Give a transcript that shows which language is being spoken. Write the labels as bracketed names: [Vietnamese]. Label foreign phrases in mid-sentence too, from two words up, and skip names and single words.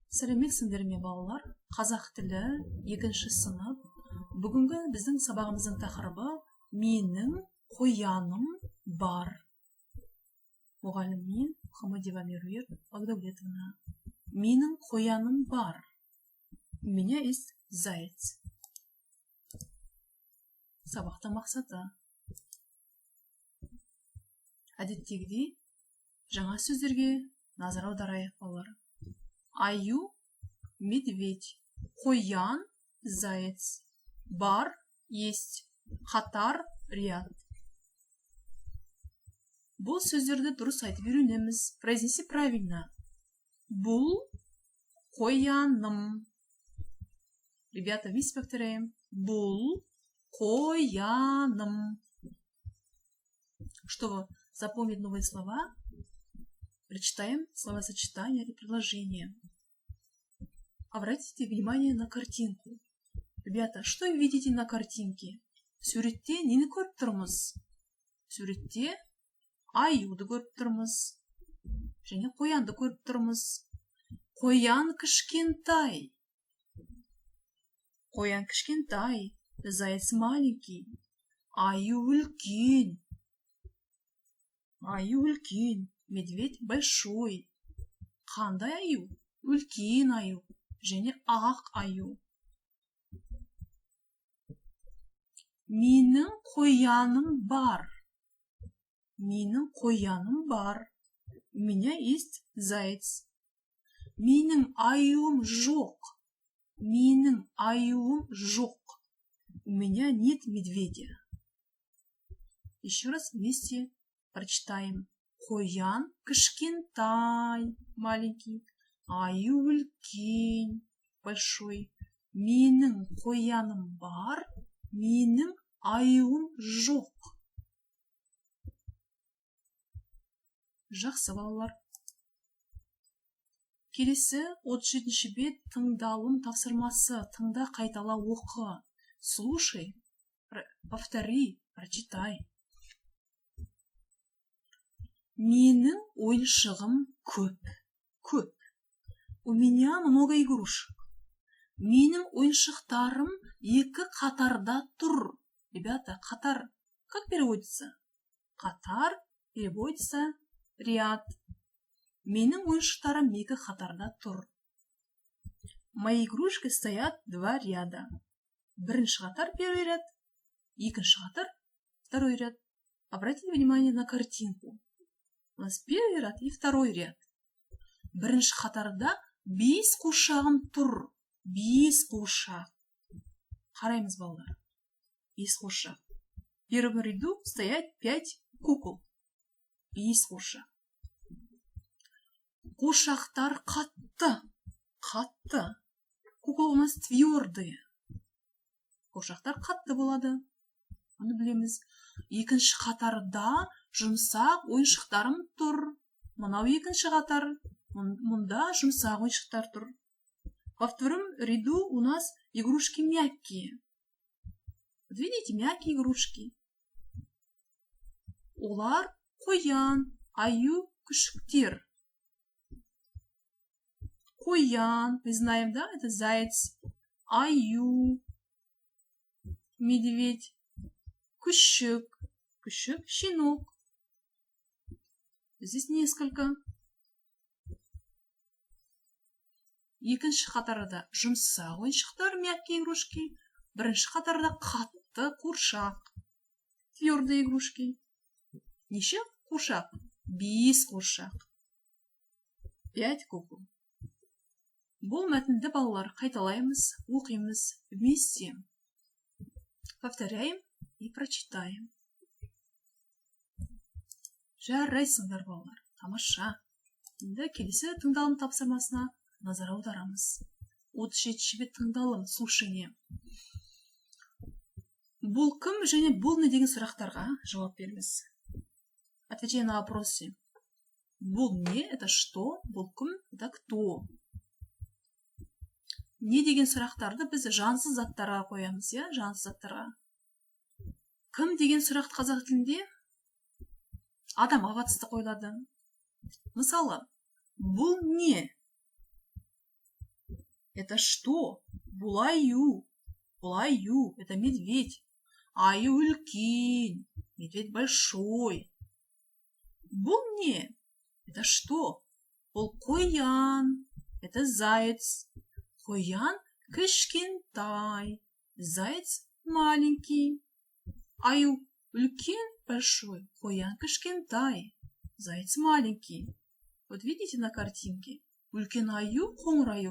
[Kazakh] Сәлеметсіңдер ме балалар? Қазақ тілі 2-ші сынып. Бүгінгі біздің сабағымыздың тақырыбы менің қояным бар. Мұғаліммен Хамадева Меруерт Багдәулетовна. Менің қояным бар. [Russian] У меня есть заяц. [Kazakh] Сабақтың мақсаты. Әдеттегідей жаңа сөздерге назар аударайық балалар. Аю, медведь, қоян, заяц, бар, есть, қатар, ряд. Бұл сөздерді дұрыс айтып үйренеміз. [Russian] Произнеси правильно. [Kazakh] Бұл қояным. [Russian] Ребята, вместе повторяем. [Kazakh] Бұл қояным. [Russian] Чтобы запомнить новые слова, прочитаем словосочетания или предложения. Обратите внимание на картинку. Ребята, что вы видите на картинке? [Kazakh] Суретте нені көріп тұрмыз? Суретте аюды көріп тұрмыз. Және қоянды көріп тұрмыз. Қоян кішкентай. Қоян кішкентай. [Russian] Заяц маленький. [Kazakh] Аю үлкен. Аю үлкен. [Russian] Медведь большой. [Kazakh] Қандай аю? Үлкен аю. Және ақ аю. Менің қояным бар. Менің қояным бар. [Russian] У меня есть заяц. [Kazakh] Менің аюым жоқ. Менің аюым жоқ. [Russian] У меня нет медведя. Еще раз вместе прочитаем. [Kazakh] Қоян кішкентай, маленький. Аю үлкен, большой. Менің қояным бар. Менің аюым жоқ. Жақсы балалар. Келесі 37-ші бет тыңдалым тапсырмасы. Тыңда, қайтала, оқы. [Russian] Слушай, повтори, прочитай. [Kazakh] Менің ойыншығым көп. Көп. [Russian] У меня много игрушек. [Kazakh] Менің ойыншықтарым екі қатарда тұр. [Russian] Ребята, қатар как переводится? Қатар переводится ряд. [Kazakh] Менің ойыншықтарым екі қатарда тұр. [Russian] Мои игрушки стоят два ряда. [Kazakh] Бірінші қатар [Russian] первый ряд, [Kazakh] екінші қатар [Russian] второй ряд. Обратите внимание на картинку. У нас первый ряд и второй ряд. [Kazakh] Бірінші қатарда 5 қуыршағым тұр. 5 қуыршақ. Қараймыз балалар. 5 қуыршақ. [Russian] В первом ряду стоят 5 кукол. [Kazakh] 5 қуыршақ. Қуыршақтар қатты. Қатты. [Russian] Кукол у нас твердые. [Kazakh] Қуыршақтар қатты болады. Оны білеміз. Екінші қатарда жұмсақ ойыншықтарым тұр. Мынау екінші қатар. Мұнда жұмсақ ойыншықтар тұр. [Russian] Во втором ряду у нас игрушки мягкие. Вот видите, мягкие игрушки. [Kazakh] Олар қоян, аю, күшіктер. Қоян, [Russian] мы знаем, да, это заяц. [Kazakh] Аю, медведь, күшік, күшік, [Russian] щенок. Здесь несколько. [Kazakh] Екінші қатарда жұмсақ ойыншықтар, [Russian] мягкие игрушки. [Kazakh] Бірінші қатарда қатты қуыршақ, [Russian] твердые игрушки. [Kazakh] Неше қуыршақ? 5 қуыршақ. [Russian] 5 кукол. [Kazakh] Бұл мәтінді балалар қайталаймыз, оқимыз вместе. [Russian] Повторяем и прочитаем. [Kazakh] Жарайсыңдар балалар. Тамаша. Енді келесі тыңдалым тапсырмасына назар аударамыз. 37-ші бет тыңдалым, слушание. Бұл кім және бұл не деген сұрақтарға жауап беріңіз. [Russian] Отвечай на вопросы. [Kazakh] Бұл не, [Russian] это что? [Kazakh] Бұл кім, [Russian] это кто? [Kazakh] Не деген сұрақтарды біз жансыз заттарға қоямыз, я? Жансыз заттарға. Кім деген сұрақ қазақ тілінде адамға қатысты қойылады. Мысалы, бұл не? [Russian] Это что? [Kazakh] Бұл аю. Бұл аю. [Russian] Это медведь. [Kazakh] Аю үлкен. [Russian] Медведь большой. [Kazakh] Бұл не? [Russian] Это что? [Kazakh] Бұл қоян. [Russian] Это заяц. [Kazakh] Қоян кішкентай. [Russian] Заяц маленький. [Kazakh] Аю үлкен, [Russian] большой. [Kazakh] Қоян кішкентай. [Russian] Заяц маленький. Вот видите на картинке? [Kazakh] Үлкен аю, қоңыр аю.